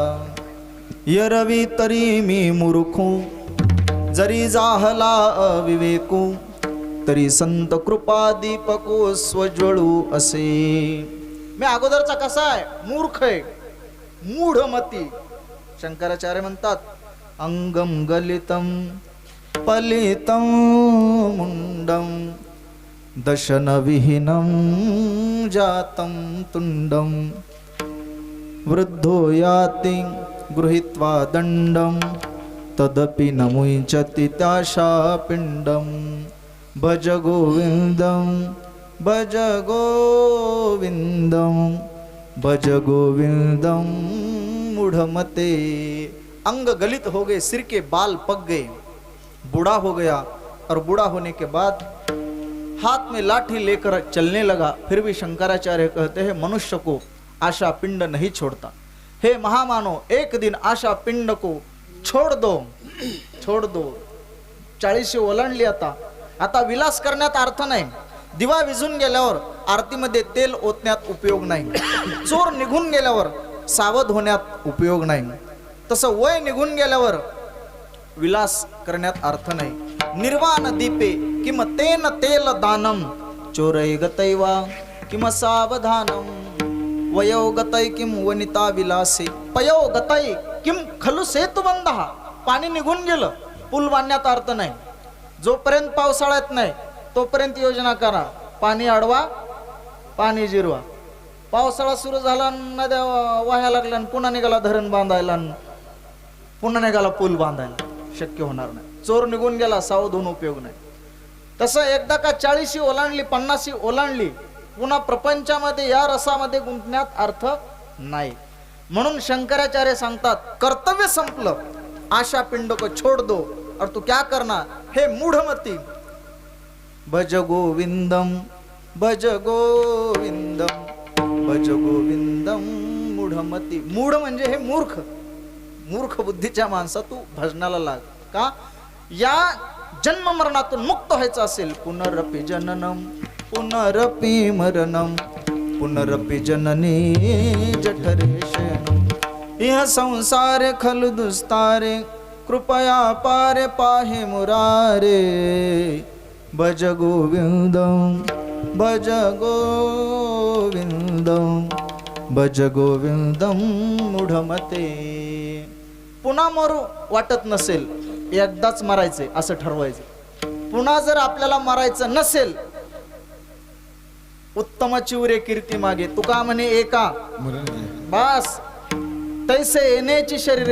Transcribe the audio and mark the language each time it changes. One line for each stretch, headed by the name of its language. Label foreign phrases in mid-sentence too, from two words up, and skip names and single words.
Marathi: यरवी तरी मी मूर्खू जरी जाहला अविवेकू. तरी संत कृपा दीपको स्वज्वळू असे. मी अगोदरचा कसा आहे मूर्ख आहे मूढमती.
Sanskrit: शंकराचार्य म्हणतात अंगम गलितम पलितम मुंडम दशन विहीनम जातम तुंडम. वृद्धो याति गृहीत्वा दंडम तदपि न मुञ्चति त्याशा पिंडम. भज गोविंदम भज गोविंदम भज गोविंदम मूढ़मते.
Hindi: अंग गलित हो गए, सिर के बाल पक गए, बूढ़ा हो गया और बूढ़ा होने के बाद हाथ में लाठी लेकर चलने लगा. फिर भी शंकराचार्य कहते हैं मनुष्य को आशा पिंड नहीं छोड़ता. हे महामानव, एक दिन आशा पिंड को छोड़ दो, छोड़ दो.
Marathi: 40 ओलांडली आता विलास करण्यात अर्थ नाही. दिवा विझून गेल्यावर आरतीमध्ये तेल ओतण्यात उपयोग नाही. चोर निघून गेल्यावर सावध होण्यात उपयोग नाही. तसं वय निघून गेल्यावर विलास करण्यात अर्थ नाही.
Sanskrit: निर्वाण दीपे किम तेन तेल दानम. चोरै गतैवा किम सावधानम. वयो गतै किम वनिता विलासे. पयो गतै किम खलु सेतुबंधः.
Marathi: पाणी निघून गेलं, पूल बांधण्यात अर्थ नाही. जोपर्यंत पावसाळ्यात नाही तोपर्यंत योजना करा. पाणी अडवा, पाणी जिरवा. पावसाळा सुरू झाला, नद्या वाहायला लागल्या, पुन्हा निघाला धरण बांधायला, पुन्हा निघाला पूल बांधायला. शक्य होणार नाही. चोर निघून गेला, सावध होऊन उपयोग नाही. तसं एकदा का 40 ओलांडली, 50 ओलांडली, पुन्हा प्रपंचामध्ये या रसामध्ये गुंतण्यात अर्थ नाही. म्हणून शंकराचार्य सांगतात कर्तव्य संपलं,
Hindi: आशा पिंड को छोड़ दो और तू क्या करना.
Sanskrit: हे मूढ़मती भज गोविंदम भज गोविंदम भज गोविंदम मूढ़मती.
Marathi: मूढ म्हणजे हे मूर्ख, मूर्ख बुद्धीच्या माणसा तू भजनाला लाग. का या जन्म मरणातून मुक्त व्हायचं असेल
Sanskrit: पुनरपि जननम पुनरपि मरणम पुनरपि जननी जठरेशनम. यह संसार खलु दुस्तारे कृपया पारे पाहे मुरारे. भज गोविंदम भज गोविंदम भज गोविंदम मूढमते.
Marathi: पुन्हा मरू वाटत नसेल, एकदाच मरायचे असं ठरवायचं. पुन्हा जर आपल्याला मरायचं नसेल, उत्तम चिवरे कीर्ती मागे. तुका म्हणे एका बास तैसे येण्याची शरीरे.